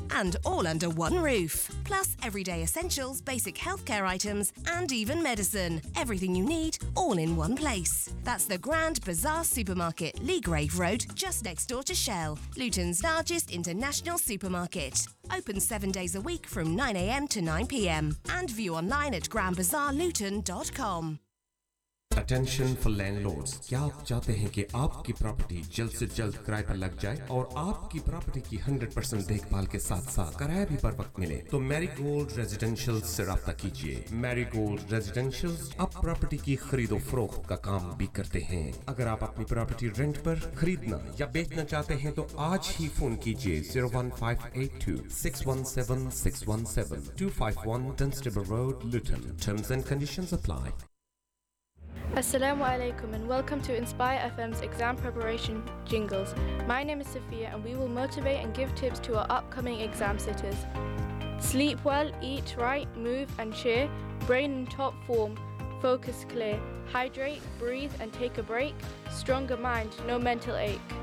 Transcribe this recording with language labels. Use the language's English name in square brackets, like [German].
[English] And all under one roof. Plus everyday essentials, basic healthcare items and even medicine. Everything you need, all in one place. That's the Grand Bazaar Supermarket, Lee Grave Road, just next door to Shell, Luton's largest international supermarket. Open 7 days a week from 9am to 9pm. And view online at grandbazaarluton.com. [Hindi] Attention for landlords, क्या आप चाहते हैं कि आपकी property जल्द से जल्द किराए पर लग जाए और आपकी प्रॉपर्टी की 100% देखभाल के साथ साथ किराया भी पर वक्त मिले? तो मैरीगोल्ड रेजिडेंशियल से रब्ता कीजिए। मैरीगोल्ड रेजिडेंशियल अब प्रॉपर्टी की खरीदो फरोख्त का काम भी करते हैं। अगर आप अपनी प्रॉपर्टी रेंट पर खरीदना या बेचना चाहते हैं तो आज ही फोन कीजिए 01582-617-617-251 Dunstable Road, Luton. [English] Terms and conditions apply. Assalamu alaikum and welcome to Inspire FM's exam preparation jingles. My name is Sophia and we will motivate and give tips to our upcoming exam sitters. Sleep well, eat right, move and cheer, brain in top form, focus clear, hydrate, breathe and take a break, stronger mind, no mental ache.